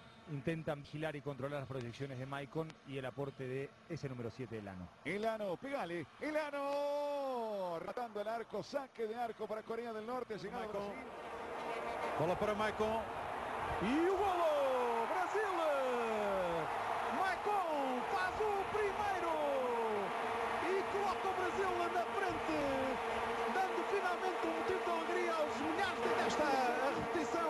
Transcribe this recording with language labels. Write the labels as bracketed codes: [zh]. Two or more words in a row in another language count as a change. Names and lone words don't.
[es] intentan vigilar y controlar las proyecciones de Maicon y el aporte de ese número 7 de Elano. Elano, pegale, Elano, ratando el arco, saque de arco para Coreia del Norte, llegado Brasil. [pt] Bola para Maicon e o golo, Brasil! Maicon faz o primeiro e coloca o Brasil na frente, dando finalmente um motivo de alegria aos milhares desta repetição.